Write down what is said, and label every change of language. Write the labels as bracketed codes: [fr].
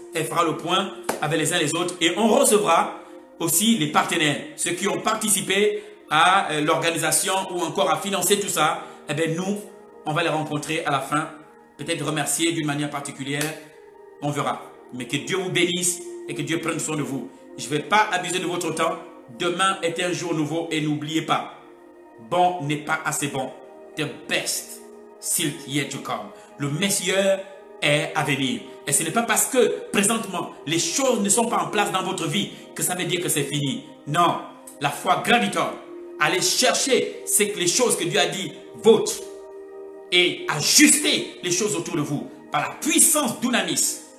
[fr] Elle fera le point avec les uns les autres et on recevra aussi les partenaires, ceux qui ont participé à l'organisation ou encore à financer tout ça. Eh bien nous, on va les rencontrer à la fin, peut-être remercier d'une manière particulière, on verra. Mais que Dieu vous bénisse et que Dieu prenne soin de vous. Je ne vais pas abuser de votre temps. Demain est un jour nouveau et n'oubliez pas, bon n'est pas assez bon. [en] The best still yet to come. [fr] Le meilleur est à venir. Et ce n'est pas parce que présentement les choses ne sont pas en place dans votre vie que ça veut dire que c'est fini. Non, la foi gravitant. Allez chercher les choses que Dieu a dit vôtres et ajuster les choses autour de vous par la puissance d'Unamis.